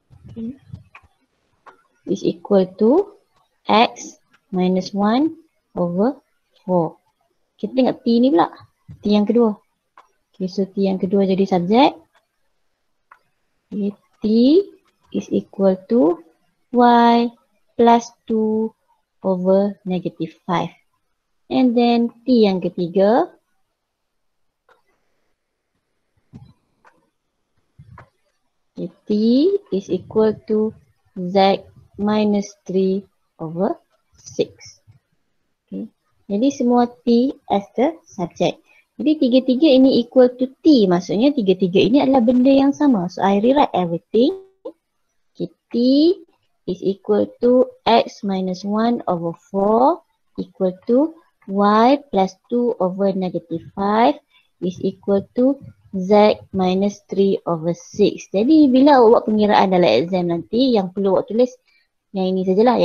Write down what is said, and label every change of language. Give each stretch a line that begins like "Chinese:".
English: Okay. Is equal to X minus 1 over 4.
Malay: Kita tengok T ni pula. T yang kedua. Okay, so T yang kedua jadi subjek.
English: Okay, T is equal to Y plus 2 over negative 5.
Malay: And then T yang ketiga.
English: Okay, T is equal to Z minus 3 over 6.
Malay: Okay. Jadi semua T
English: as the subject.
Malay: Jadi tiga-tiga ini equal to T. Maksudnya tiga-tiga ini adalah benda yang sama.
English: So I rewrite everything. Okay, T is equal to X minus 1 over 4 equal to Y plus 2 over negative 5 is equal to Z minus 3 over 6.
Malay: Jadi bila awak buat pengiraan dalam exam nanti, yang perlu awak tulis yang ini sajalah.